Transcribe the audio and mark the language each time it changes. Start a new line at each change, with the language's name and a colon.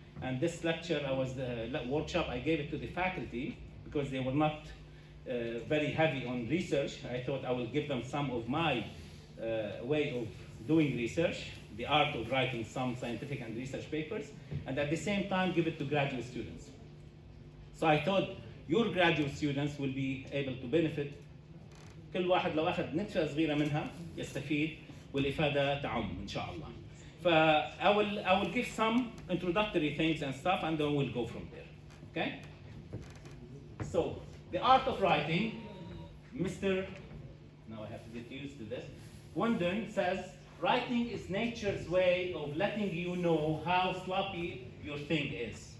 English: And this lecture, workshop, I gave it to the faculty because they were not very heavy on research. I thought I will give them some of my way of doing research, the art of writing some scientific and research papers, and at the same time give it to graduate students. So I thought your graduate students will be able to benefit.
Arabic: كل واحد لو أخذ نتفة صغيرة منها يستفيد والإفادة تعم إن شاء الله.
English: I will give some introductory things and stuff, and then we'll go from there. Okay? So the art of writing, Mr. Now I have to get used to this. Wondon says, writing is nature's way of letting you know how sloppy your thing is.